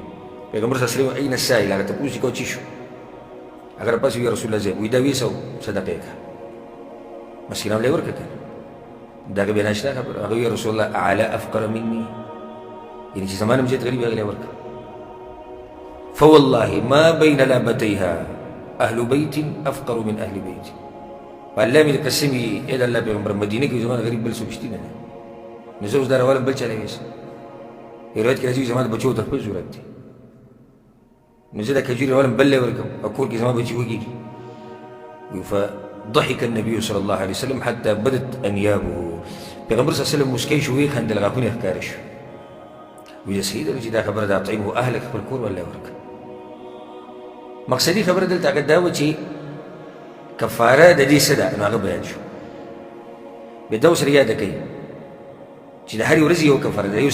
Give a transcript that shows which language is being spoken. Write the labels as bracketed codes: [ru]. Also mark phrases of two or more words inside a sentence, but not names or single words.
[ps] پیغمبر [ar] صلی الله علیه وسلم این السائل [ps] هغه تپوس یې کوه څه شو؟ هغه راپاڅې وي [ar] یا رسول الله [ps] صاحب وایي دا 200 صدقه یې کړه مسکینانو له یې ورکړه دا هغه بیا ناشنا خبره. هغه وایي [ar] یا رسول الله اعلی افقر مني [ps] یعنې چې زما نه هم زیات غریب هغې له یې ورکړه. [ar] فوالله ما بین لابتیها اهل بیت افقر من اهل بیت. [ps] په الله مې د قسم وي ای د الله پیغمبر مدینه کې زما غریب بل څوک شته نه دی نو زه اوس دا راولم بل چا له ویسم. روایت کې راځي زما د بچو ته خپل ضرورت دی نو زه دا کجورې راولم بل له یې ورکړم او کور کې زما بچي وږي. [ar] فضحك النبي صلى الله عليه وسلم حتى بدت انيابه. [ps] پیغمبر [ar] صلی الله علیه وسلم [ps] مسکی شو ویې خندل غاښونه یې ښکاره شو. وایي صحیح ده چې دا خبره ده [ar] اطعمه اهلک [ps] خپل کور ولله ورکړه. مقصدي خبره دلته هغه دا وه چې کفاره د دې څه ده نو هغه بیان شو. بیا دا ورسره یاده کوي چې د هرې ورځې یو کفاره ده.